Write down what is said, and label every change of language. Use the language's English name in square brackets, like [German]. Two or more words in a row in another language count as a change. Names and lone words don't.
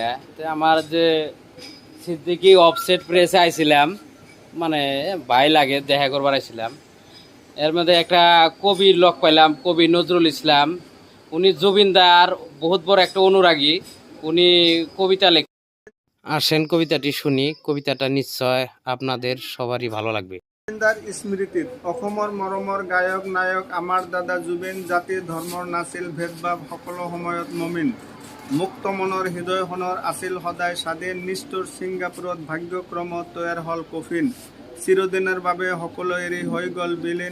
[Bangla] তো আমার যে সিদ্দিকি অফসেট প্রেসে আইছিলাম, মানে ভাই লাগে দেখা করবার আইছিলাম। এর মধ্যে একটা কবির লোক পাইলাম, কবি নজরুল ইসলাম। উনি জুবিনদার বহুত বড় একটা অনুরাগী। উনি কবিতা লেখ আসেন কবিতাটি শুনি। কবিতাটা নিশ্চয় আপনাদের সবারই ভালো লাগবে। [Assamese] জুবিনদাৰ স্মৃতিত অসমৰ মৰমৰ গায়ক নায়ক আমাৰ দাদা জুবিন। জাতি ধৰ্মৰ নাছিল ভেদভাৱ, সকলো সময়ত মমিন। মুক্ত মনৰ হৃদয়খনৰ আছিল সদায় স্বাধীন। নিষ্ঠুৰ ছিংগাপুৰত ভাগ্যক্ৰম তৈয়াৰ হ'ল কফিন। চিৰদিনৰ বাবে সকলো এৰি হৈ গ'ল বিলীন।